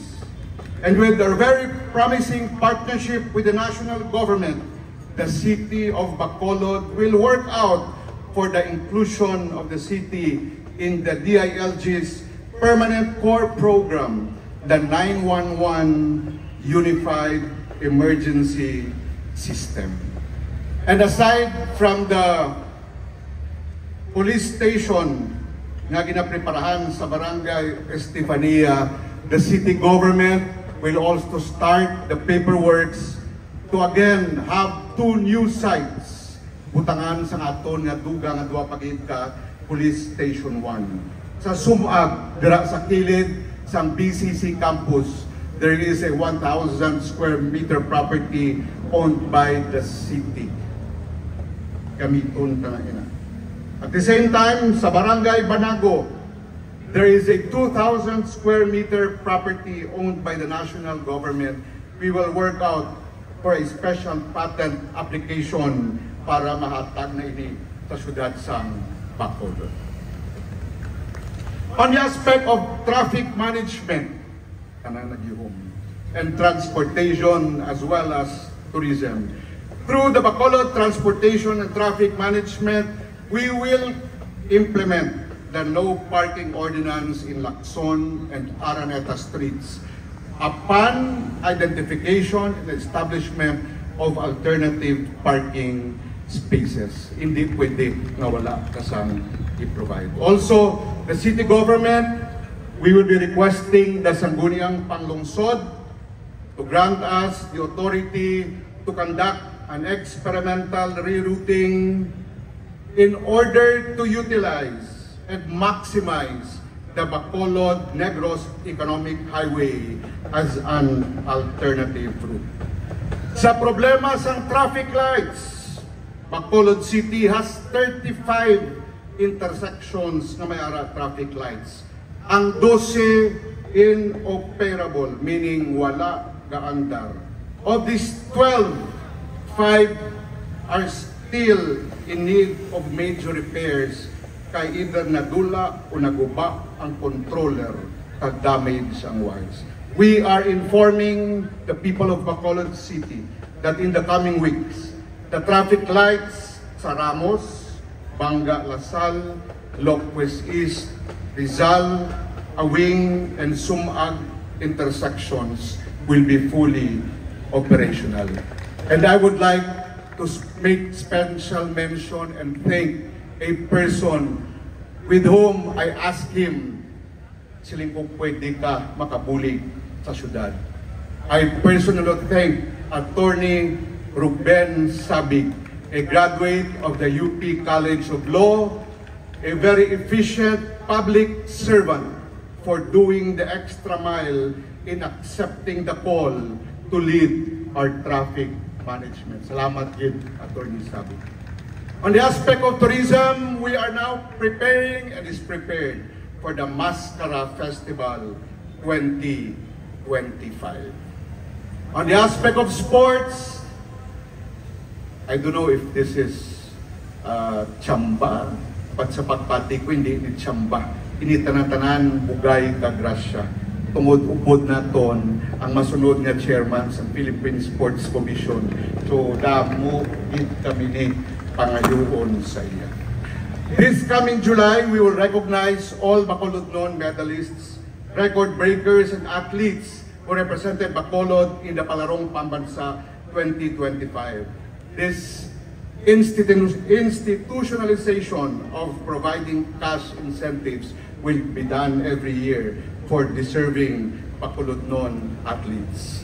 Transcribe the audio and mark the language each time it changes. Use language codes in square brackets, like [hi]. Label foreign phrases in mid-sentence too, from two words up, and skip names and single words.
[en] And with our very promising partnership with the national government, the city of Bacolod will work out for the inclusion of the city in the DILG's permanent core program, the 911 Unified Emergency System. And aside from the police station [hil] nga ginapreparahan sa [en] Barangay Estefania, the city government will also start the paperworks to again have 2 new sites [hil] butangan sa aton nga dugang nga duha pagid ka Police Station 1. Sa Sumag, dira sa kilid sa [en] BCC campus, there is a 1,000 square meter property owned by the city. [hil] Gamiton ta na ina. [en] At the same time, [hil] sa Barangay Banago, [en] there is a 2,000 square meter property owned by the national government. We will work out for a special patent application [hil] para mahatag na ini sa syudad sa Bacolod. [en] On the aspect of traffic management and transportation as well as tourism, through the Bacolod Transportation and Traffic Management, we will implement the no parking ordinance in Lacson and Araneta streets upon identification and establishment of alternative parking spaces. [hil] Hindi pwede na wala kasang i-provide. [en] Also, the city government, we will be requesting the Sangguniang Panlungsod to grant us the authority to conduct an experimental rerouting in order to utilize and maximize the Bacolod-Negros Economic Highway as an alternative route. Sa problema sa traffic lights, Bacolod City has 35 intersections [hil] na may ara [en] traffic lights. [hil] Ang 12 inoperable, meaning wala gaandar. [en] Of these 12, 5 are still in need of major repairs [hil] kay either nadula o naguba ang controller at damage ang wires. [en] We are informing the people of Bacolod City that in the coming weeks, the traffic lights sa Ramos, Banga Lasal, Locwest East, Rizal, Awing, and Sumag intersections will be fully operational. And I would like to make special mention and thank a person with whom I asked him, [hil] siling kung pwede ka makabulig sa syudad. [en] I personally thank Attorney Ruben Sabig, a graduate of the UP College of Law, a very efficient public servant for doing the extra mile in accepting the call to lead our traffic management. [hil] Salamat din, Attorney Sabig. [en] On the aspect of tourism, we are now preparing and is prepared for the Mascara Festival 2025. On the aspect of sports, I don't know if this is tsamba, [hil] pat sa pagpati ko hindi ni tsamba. Ini tanan-tanan bugay ka grasya. Tungod-upod na ton ang masunod nga chairman sa Philippine Sports Commission. So damo gid kami ni pangayoon sa iya. [en] This coming July, we will recognize all Bacolod medalists, record breakers, and athletes who represented Bacolod in the Palarong Pambansa 2025. This institutionalization of providing cash incentives will be done every year for deserving Bacolod athletes.